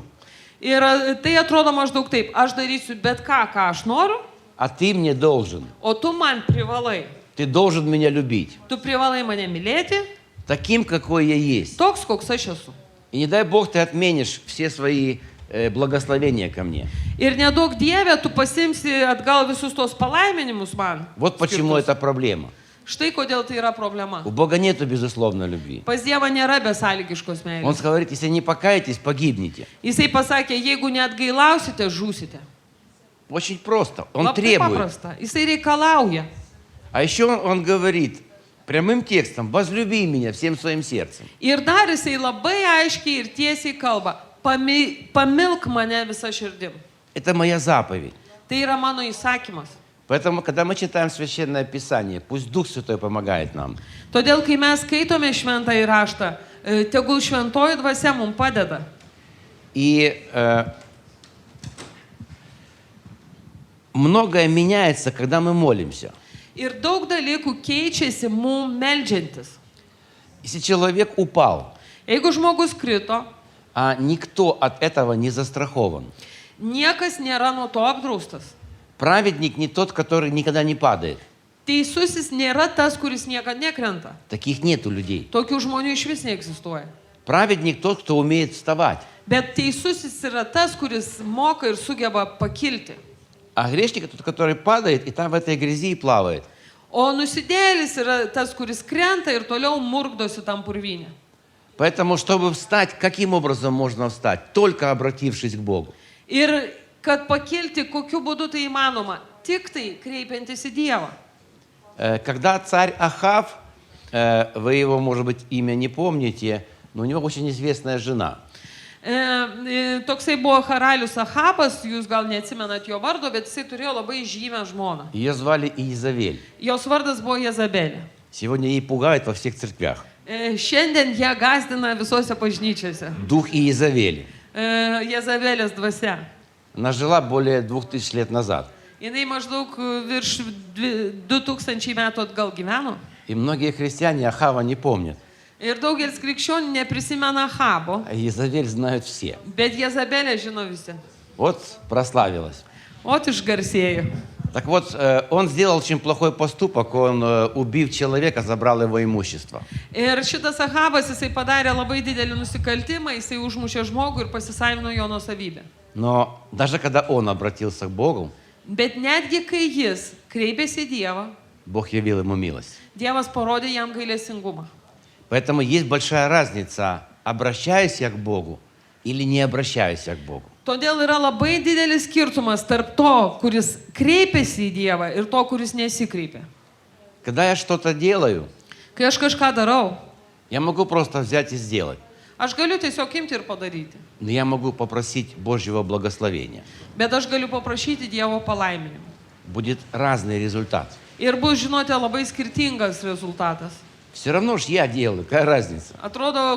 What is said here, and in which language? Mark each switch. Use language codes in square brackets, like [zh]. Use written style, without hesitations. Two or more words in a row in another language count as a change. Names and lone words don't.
[lt] Ir tai atrodo maždaug taip, aš darysiu bet ką, ką aš noriu, [ru] А ты мне должен. [lt] o tu man privalai. [ru] Ты должен меня любить. [lt] Tu privalai mane mylėti, [ru] Таким, какой я есть. [lt] toks, koks aš esu. [ru] И не дай Бог ты отменишь все свои благословения ко мне. [lt] Ir nedaug Dieve, tu pasimsi atgal visus tos palaiminimus man. [ru] Вот почему [lt] skirtus. [ru] это проблема. [lt] Štai kodėl tai yra problema. [ru] У Бога нету безусловной любви. [lt] Pas Dievą nėra besąlygiškos [ru] Он [lt] meilės. [ru] говорит, если не покаетесь, погибнете. [lt] Jisai pasakė, jeigu neatgailausite, žūsite. [ru] Очень просто. Он [lt] Labai [ru] требует. [lt] paprasta. Jisai reikalauja. [ru] А еще он говорит прямым текстом, возлюби меня всем своим сердцем. [lt] Ir dar jisai labai aiškiai ir tiesiai kalba, pamilk mane visą širdim. [ru] Это моя заповедь. [lt] Tai yra mano įsakymas. [ru] Поэтому, когда мы читаем Священное Писание, пусть Дух Святой помогает нам. [lt] Todėl, kai mes skaitome šventąjį raštą, tegul šventoji dvasia mums padeda. [ru] И многое меняется, когда мы молимся. [lt] Ir daug dalykų keičiasi mums meldžiantis. [ru] Если человек упал, [lt] Jeigu žmogus krito, [ru] а никто от этого не застрахован. [lt] niekas nėra nuo to apdraustas. [ru] Праведник не тот, который никогда не падает. [lt] Teisusis nėra tas, kuris niekada nekrenta. [ru] Таких нету людей. [lt] Tokių žmonių iš vis neegzistuoja. [ru] Праведник тот, кто умеет вставать. [lt] Bet teisusis yra tas, kuris moka ir sugeba pakilti. [ru] А грешник тот, который падает и там в этой грязи и плавает. [lt] O nusidėlis yra tas, kuris krenta ir toliau murkdosi tam purvynė. [ru] Поэтому, чтобы встать, каким образом можно встать? Только обратившись к Богу. [lt] Ir kad pakilti, kokiu būdu tai įmanoma? Tik tai kreipiantis į Dievą. [ru] Когда царь Ахав, вы его, может быть, имя не помните, но у него очень известная жена. [lt] Toksai buvo karalius Ahabas, jūs gal neatsimenat jo vardo, bet jisai turėjo labai žymę žmoną. [ru] Ее звали Иезавель. [lt] Jos vardas buvo Jezabelė. [ru] Сегодня ей пугают во всех церквях. [lt] Šiandien ją gazdina visose bažnyčiose. [ru] Дух Иезавели. [lt] Jezabelės dvasia. [ru] Она жила более 2000 лет назад. [lt] Jinai maždaug virš 2000 metų atgal gyveno. [ru] И многие христиане Ахава не помнят. [lt] Ir daugelis krikščionių neprisimena Ahabo, [ru] А Иезавель знают все. [lt] bet Jezabelė žino visi. [ru] Вот прославилась. [lt] Ot išgarsėjo. [ru] Так вот, он сделал очень плохой поступок. Он, убив человека, забрал его имущество. [lt] Ir šitas Ahabas, jisai padarė labai didelį nusikaltimą, jisai užmušė žmogų ir pasisavino jo nuosavybę. [ru] Но даже когда он обратился к Богу, [lt] Bet netgi kai jis kreipėsi į Dievą, [ru] Бог явил ему милость. [lt] Dievas parodė jam gailestingumą. [ru] Поэтому есть большая разница, обращаюсь я к Богу или не обращаюсь я к Богу. [lt] Todėl yra labai didelis skirtumas tarp to, kuris kreipėsi į Dievą ir to, kuris nesikreipė. [ru] Когда я что-то делаю, [lt] Kai aš kažką darau, [ru] я могу просто взять и сделать. [lt] aš galiu tiesiog imti ir padaryti. [ru] Но я могу попросить Божьего благословения. [lt] Bet aš galiu paprašyti Dievo palaiminimo. [ru] Будет разный результат. [lt] Ir bus, žinote, labai skirtingas rezultatas. [ru] Все равно ж я делаю, какая разница.